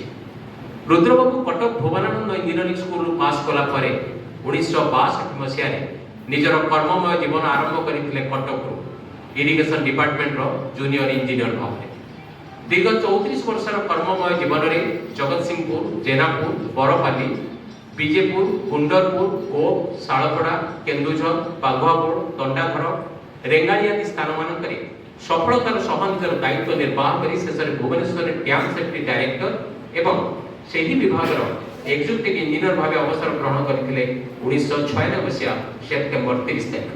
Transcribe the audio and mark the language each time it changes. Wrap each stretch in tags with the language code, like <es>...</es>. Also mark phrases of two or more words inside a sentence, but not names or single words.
<or>ରୁଦ୍ରବାବୁ କଟକ ଭୁବନାନନ୍ଦ ଇଞ୍ଜିନିୟରିଂ ସ୍କୁଲରୁ ପାସ୍ କଲା ପରେ 1962 ମସିହାରେ ନିଜର କର୍ମମୟ ଜୀବନ ଆରମ୍ଭ କରିଥିଲେ କଟକରୁ ଇରିଗେସନ ଡିପାର୍ଟମେଣ୍ଟର ଜୁନିୟର ଇଞ୍ଜିନିୟର ଭାବରେ। ଦୀର୍ଘ 34 ବର୍ଷର କର୍ମମୟ ଜୀବନରେ ଜଗତସିଂହପୁର, ଜେନାପୁର, ବରପାଲି, বিজেপুর, গুন্ডরপুর, গোপ, শাଳପଡ଼ା, କେନ୍ଦୁଝର, ବାଘୁଆପୁର, ଦଣ୍ଡାଧର, ରେଙ୍ଗାଳି ଆଦି ସ୍ଥାନମାନଙ୍କରେ ସଫଳତାର ସହ ନିଜର ଦାୟିତ୍ୱ ନିର୍ବାହ କରି ଶେଷରେ ଭୁବନେଶ୍ୱରରେ ଡ୍ୟାମ୍ ସେଫ୍ଟି ଡାଇରେକ୍ଟର ଏବଂ ସେହି ବିଭାଗର ଏକ୍ଜିକ୍ୟୁଟିଭ ଇଞ୍ଜିନିୟର ଭାବେ ଅବସର ଗ୍ରହଣ କରିଥିଲେ 1996 ମସିହା ସେପ୍ଟେମ୍ବର 30 ତାରିଖ।</or>